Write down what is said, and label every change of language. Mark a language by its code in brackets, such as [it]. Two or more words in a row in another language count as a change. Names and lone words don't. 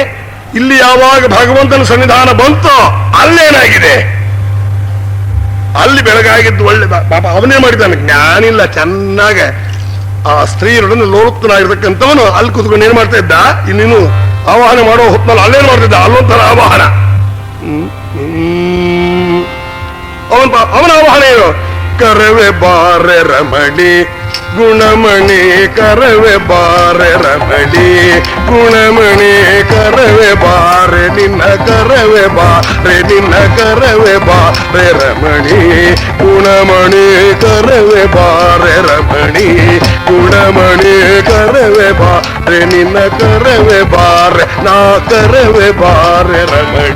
[kn] ಇಲ್ಲಿ ಯಾವಾಗ ಭಗವಂತನ ಸನ್ನಿಧಾನ ಬಂತೋ ಅಲ್ಲೇನಾಗಿದೆ, ಅಲ್ಲಿ ಬೆಳಗಾಗಿದ್ದು ಒಳ್ಳೆ ಪಾಪ ಅವನೇ ಮಾಡಿದ್ದಾನೆ. ಜ್ಞಾನಿಲ್ಲ, ಚೆನ್ನಾಗ ಆ ಸ್ತ್ರೀಯರೊಡನೆ ಲೋಲುಪ್ತನಾಗಿರ್ತಕ್ಕಂಥವನು ಅಲ್ಲಿ ಕೂತ್ಕೊಂಡು ಏನ್ ಮಾಡ್ತಾ ಇದ್ದ, ಇನ್ನೇನು ಆವಾಹನ ಮಾಡೋ ಹೊತ್ನಲ್ಲಿ ಅಲ್ಲೇನು ಮಾಡ್ತಿದ್ದ, ಅಲ್ಲೊಂಥರ ಆವಾಹನ. ಅವನ ಆವಾಹನ ಏನು? ಕರವೆ ಬಾರೆ ರಮಣಿ ಗುಣಮಣಿ, ಕರವೆ ಬಾರೆ ರಮಣಿ ಗುಣಮಣಿ, ಕರವೆ ಬಾರೆ ನಿನ್ನ ಕರವೆ ಬಾರೆ ನಿನ್ನ ಕರವೆ ಬಾರೆ ರಮಣಿ ಗುಣಮಣಿ, ಕರವೆ ಬಾರೆ ರಮಣಿ ಗುಣಮಣಿ, ಕರವೆ ಬಾರೆ ನಿನ್ನ ಕರವೆ ಬಾರೆ ನಾ ಕರವೆ ಬಾರೆ ರಮಣಿ.